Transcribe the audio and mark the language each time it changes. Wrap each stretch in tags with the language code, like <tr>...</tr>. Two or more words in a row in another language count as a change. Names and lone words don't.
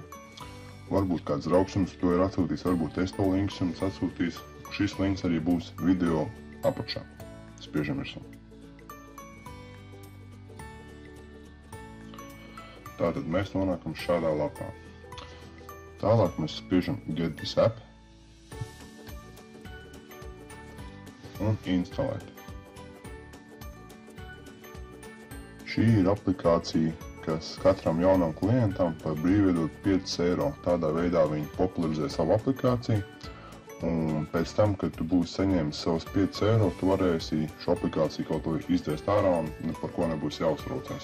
<lv>Varbūt kāds draugs jums to ir atsūtījis, varbūt es to links jums atsūtīs. Šis links arī būs video apakšā. Spiežam virsū. Tātad mēs nonākam šādā lapā. Tālāk mēs spiežam</lv> <en>Get this app</en> <lv>un instalēt. Šī ir aplikācija, kas katram jaunam klientam par brīvi iedod 5 eiro. Tādā veidā viņi popularizē savu aplikāciju, un pēc tam, kad tu būsi saņēmis savus 5 eiro, tu varēsi šo aplikāciju kaut ko izdzēst ārā un par ko nebūs jāuztraucās.</lv>